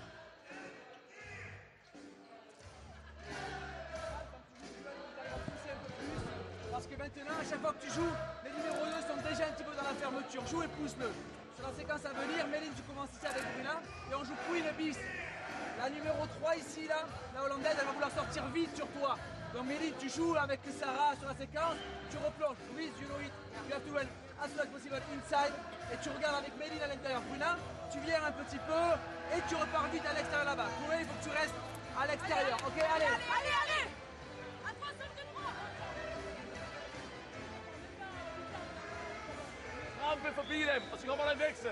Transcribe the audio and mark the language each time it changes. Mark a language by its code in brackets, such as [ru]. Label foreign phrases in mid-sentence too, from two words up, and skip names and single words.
[fr] Parce que maintenant, à chaque fois que tu joues, les numéros 2 sont déjà un petit peu dans la fermeture. Joue et pousse-le. Sur la séquence à venir, Méline, tu commences ici avec Bruna et on joue Queen et Bis. La numéro 3 ici, là, la hollandaise, elle va vouloir sortir vite sur toi. Donc Méline, tu joues avec Sarah sur la séquence, tu replonges. Louise, [en] you know it. You have to run as soon as possible inside. [fr] Et tu regardes avec Méline à l'intérieur. Bruna, tu viens un petit peu et tu repars vite à l'extérieur là-bas. Chloé, il faut que tu restes à l'extérieur. Ok, allez. Allez. [da] Rampe forbi dem, og så kommer der en veksel.